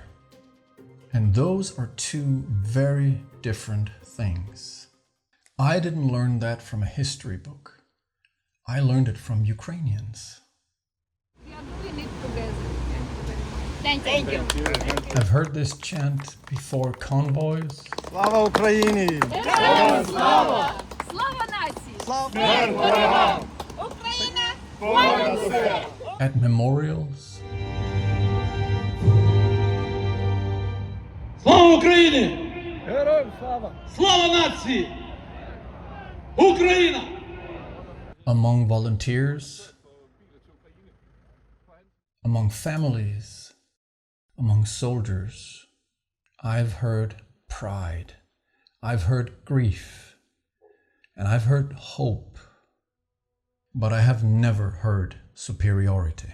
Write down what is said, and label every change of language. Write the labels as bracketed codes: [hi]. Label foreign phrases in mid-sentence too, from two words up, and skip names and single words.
[en] And those are two very different things. I didn't learn that from a history book. I learned it from Ukrainians. Thank you. I've heard this chant before convoys, [uk] Слава Україні! Героям слава! Слава нації! Смерть ворогам! Україна! Понад усе! [en] at memorials, [uk] Слава Україні! Героям слава! Слава нації! Україна! [en] among volunteers, among families, among soldiers. I've heard pride, I've heard grief, and I've heard hope, but I have never heard superiority.